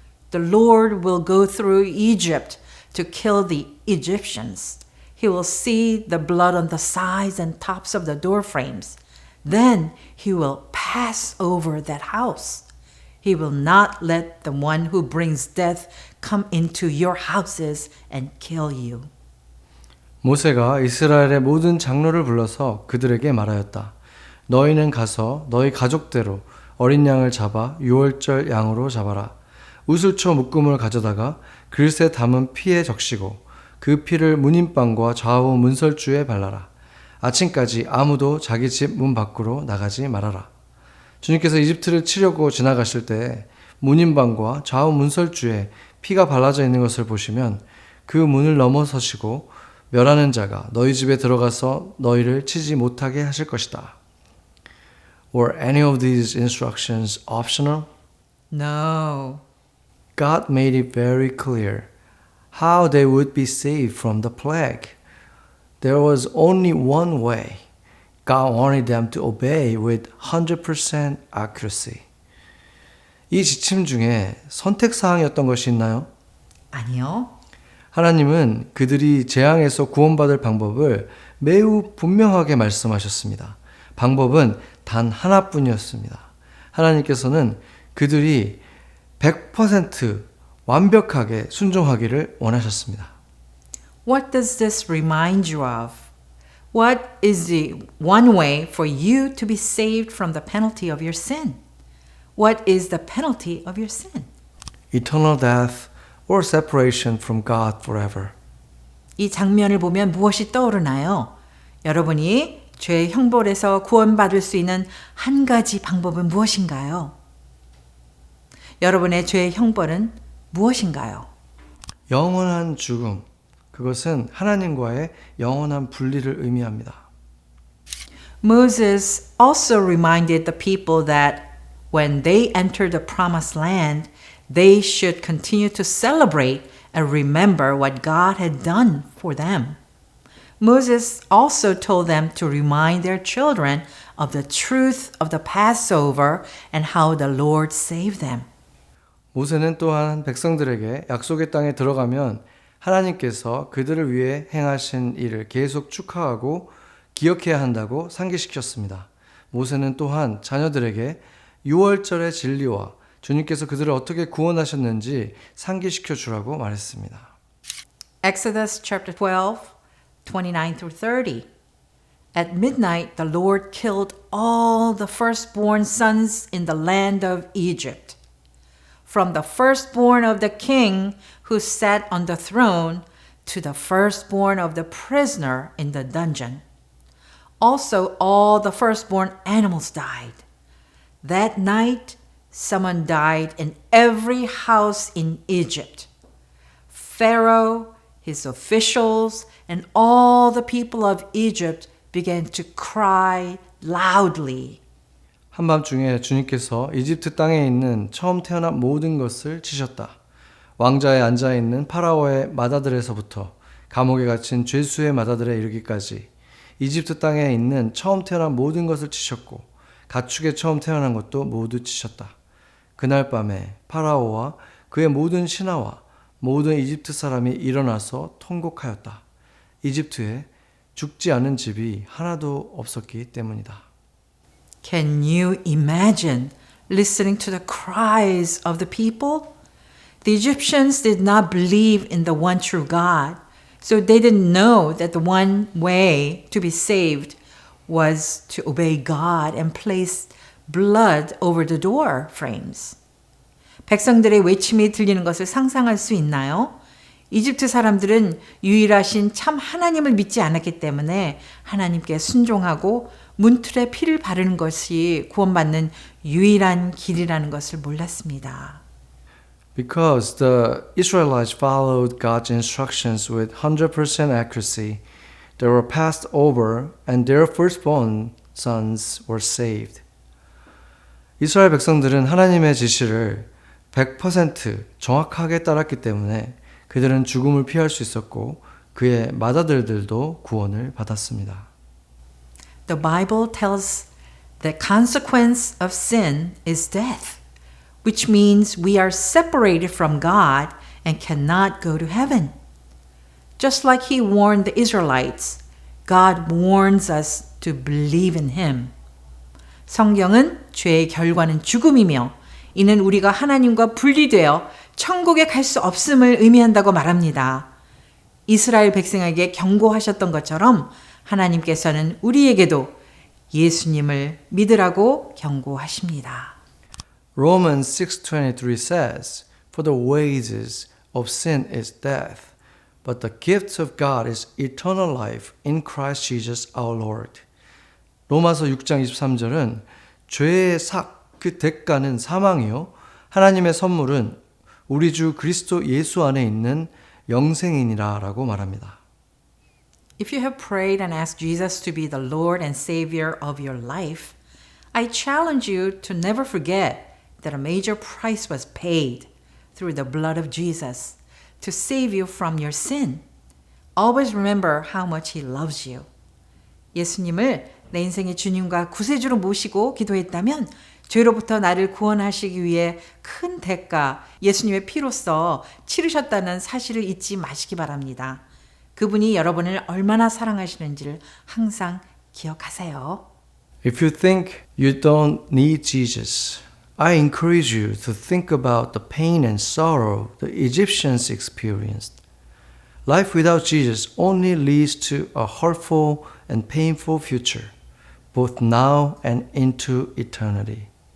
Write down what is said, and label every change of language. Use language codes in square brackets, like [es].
[en] The Lord will go through Egypt to kill the Egyptians. He will see the blood on the sides and tops of the door frames. Then he will pass over that house. He will not let the one who brings death come into your houses and kill you." [ko] 모세가 이스라엘의 모든 장로를 불러서 그들에게 말하였다. 너희는 가서 너희 가족대로 어린 양을 잡아 유월절 양으로 잡아라. 우슬초 묶음을 가져다가 글새 담은 피에 적시고 그 피를 문인방과 좌우 문설주에 발라라. 아침까지 아무도 자기 집 문 밖으로 나가지 말아라. 주님께서 이집트를 치려고 지나가실 때 문인방과 좌우 문설주에 피가 발라져 있는 것을 보시면 그 문을 넘어서시고 멸하는 자가 너희 집에 들어가서 너희를 치지 못하게 하실 것이다. [en] Were any of these instructions optional? No. God made it very clear how they would be saved from the plague. There was only one way. God wanted them to obey with 100% accuracy. [ko] 이 지침 중에 선택사항이었던 것이 있나요? 아니요. 하나님은 그들이 재앙에서 구원받을 방법을 매우 분명하게 말씀하셨습니다. 방법은 단 하나뿐이었습니다. 하나님께서는 그들이 100% 완벽하게 순종하기를 원하셨습니다. [en] What does this remind you of? What is the one way for you to be saved from the penalty of your sin? What is the penalty of your sin? Eternal death or separation from God forever. [ko] 이 장면을 보면 무엇이 떠오르나요? 여러분이 죄의 형벌에서 구원받을 수 있는 한 가지 방법은 무엇인가요? 여러분의 죄의 형벌은 무엇인가요? 영원한 죽음. 그것은 하나님과의 영원한 분리를 의미합니다. [en] Moses also reminded the people that when they entered the promised land, they should continue to celebrate and remember what God had done for them. Moses also told them to remind their children of the truth of the Passover and how the Lord saved them. [ko] 모세는 또한 백성들에게 약속의 땅에 들어가면 하나님께서 그들을 위해 행하신 일을 계속 축하하고 기억해야 한다고 상기시켰습니다. 모세는 또한 자녀들에게 유월절의 진리와 주님께서 그들을 어떻게 구원하셨는지 상기시켜 주라고 말했습니다. [en] Exodus chapter 12, 29 through 30. At midnight, the Lord killed all the firstborn sons in the land of Egypt, from the firstborn of the king who sat on the throne to the firstborn of the prisoner in the dungeon. Also, all the firstborn animals died. That night, someone died in every house in Egypt. Pharaoh, his officials, and all the people of Egypt began to cry loudly. [ko] 한밤중에 주님께서 이집트 땅에 있는 처음 태어난 모든 것을 치셨다. 왕자에 앉아있는 파라오의 맏아들에서부터 감옥에 갇힌 죄수의 맏아들에 이르기까지 이집트 땅에 있는 처음 태어난 모든 것을 치셨고 가축에 처음 태어난 것도 모두 치셨다. 그날 밤에 파라오와 그의 모든 신하와 모든 이집트 사람이 일어나서 통곡하였다. 이집트에 죽지 않은 집이 하나도 없었기 때문이다. [en] Can you imagine listening to the cries of the people? The Egyptians did not believe in the one true God, so they didn't know that the one way to be saved was to obey God and place blood over the door frames. [ko] 백성들의 외침이 들리는 것을 상상할 수 있나요? 이집트 사람들은 유일하신 참 하나님을 믿지 않았기 때문에 하나님께 순종하고 문틀에 피를 바르는 것이 구원받는 유일한 길이라는 것을 몰랐습니다. [en] Because the Israelites followed God's instructions with 100% accuracy, they were passed over and their firstborn sons were saved. [ko] 이스라엘 백성들은 하나님의 지시를 100% 정확하게 따랐기 때문에 그들은 죽음을 피할 수 있었고 그의 맏아들들도 구원을 받았습니다. [en] The Bible tells the consequence of sin is death, which means we are separated from God and cannot go to heaven. Just like He warned the Israelites, God warns us to believe in Him. [ko] 성경은 죄의 결과는 죽음이며 이는 우리가 하나님과 분리되어 천국에 갈 수 없음을 의미한다고 말합니다. 이스라엘 백성에게 경고하셨던 것처럼 하나님께서는 우리에게도 예수님을 믿으라고 경고하십니다. [en] Romans 6:23 says, For the wages of sin is death, but the gift of God is eternal life in Christ Jesus our Lord. [ko] 로마서 6장 23절은 죄의 그 대가는 사망이요 하나님의 선물은 우리 주 그리스도 예수 안에 있는 영생이니라 라고 말합니다. [en] If you have prayed and asked Jesus to be the Lord and Savior of your life, I challenge you to never forget that a major price was paid through the blood of Jesus to save you from your sin. Always remember how much He loves you. [ko] 예수님을 내 인생의 주님과 구세주로 모시고 기도했다면 죄로부터 나를 구원하시기 위해 큰 대가, 예수님의 피로써 치르셨다는 사실을 잊지 마시기 바랍니다. 그분이 여러분을 얼마나 사랑하시는지를 항상 기억하세요. [en] If you think you don't need Jesus, I encourage you to think about the pain and sorrow the Egyptians experienced. Life without Jesus only leads to a hurtful and painful future, both now and into eternity.